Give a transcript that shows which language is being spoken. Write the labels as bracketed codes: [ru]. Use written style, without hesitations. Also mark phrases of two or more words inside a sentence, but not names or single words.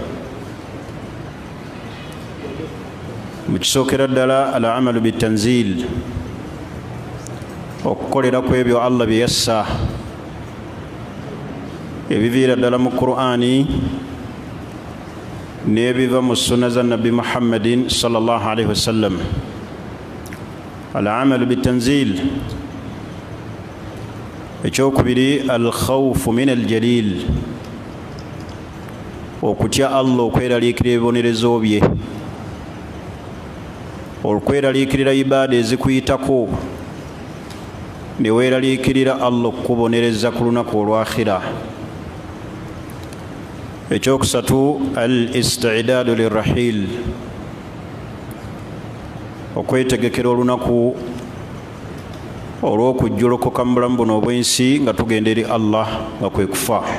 [lg] Mukisookera ddala [ar] العمل بالتنزيل, [lg] okukolera ku ebyo Allah bye yassa, ebiviira ddala mu Qur'ani n'ebiva mu sunna za Nabbi Muhammadin [ar] صلى الله عليه وسلم. العمل بالتنزيل. Ekyokubiri, الخوف من الجليل, [lg] okutya Allah, okweraliikirira ebibonerezo bye, okweraliikirira ibaada ezikuyitako ne weeraliikirira Allah okukubonereza ku lunaku olw'akhira. Ekyokusatu, [ar] الاستعداد للرحيل, [lg] okwetegekera olunaku olw'okujjolokoka mu bulamu buno obw'ensi nga tugenda eri Allah nga kwe kufa.